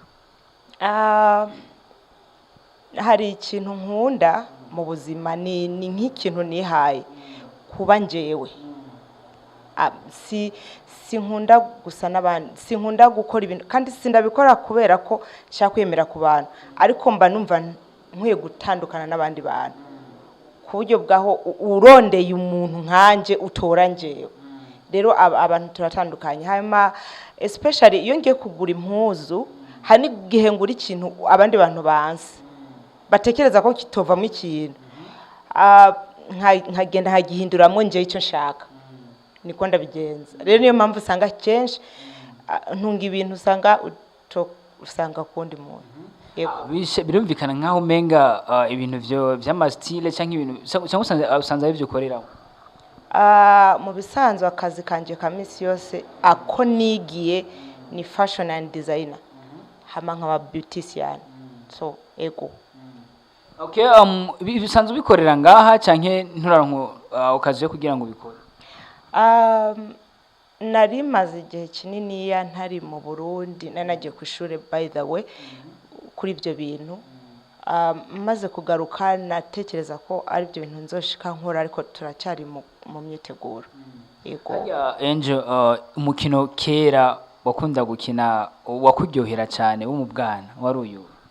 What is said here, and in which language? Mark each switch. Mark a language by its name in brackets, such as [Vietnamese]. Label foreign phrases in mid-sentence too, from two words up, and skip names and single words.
[Rundi] hari ikintu nkunda mu buzima ni nk'ikintu nihaye kuba njewe si nkunda gusa n'abandi si nkunda gukora ibintu kandi sindabikora kubera ko nshaka kwemera ku bantu ariko mba numva nkwiye gutandukana n'abandi bantu ku buryo bwaho urondeye umuntu nkanje utora njewe rero abantu turatandukanye hanyuma especially iyo ngiye kugura impuzu hari n'igihe ngura ikintu abandi bantu banse batekereza ko kitovamo ikintu nkagenda nkagihinduramo njewe icyo nshaka niko ndabigenza rero niyo mpamvu usanga kenshi ntunga ibintu usanga kundi muntu birumvikana nkaho umenga ibintu by'amastile cyangwa ibintu cyangwa usanze ari byo ukoreraho mu bisanzwe akazi kanje ka misi yose ako nigiye ni [English] fashion and designer [Rundi] hama nkaba beautician so ego okay bisanzwe bikorera ngaha canke nturaronko ukazi yo kugira ngo bikore nari maze igihe kinini ya ntari mu Burundi nanagiye ku ishuri [English] by the way [Rundi] kuri ibyo bintu maze kugaruka natekereza ko ari byo bintu nzoshika nkora ariko turacyari mu myiteguro yego Angel umukino kera wakunda gukina wakuryohera cyane wo mu bwana wari uyu